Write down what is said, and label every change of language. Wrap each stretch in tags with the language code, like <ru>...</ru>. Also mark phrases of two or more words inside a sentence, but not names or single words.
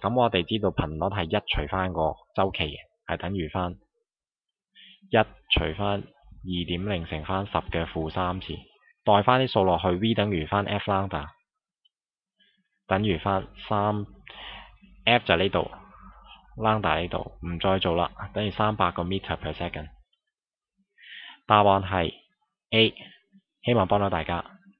<yue>咁我哋知道頻率係1除翻個周期嘅，係等於翻1除翻2.0乘翻10嘅負3次。代翻啲數落去 ，v 等於翻 f lambda 等於翻3，f 就呢度，lambda 呢度唔再做啦，等於300個</yue> <en>meter per second。</en> <yue>答案係 A， 希望幫到大家。</yue>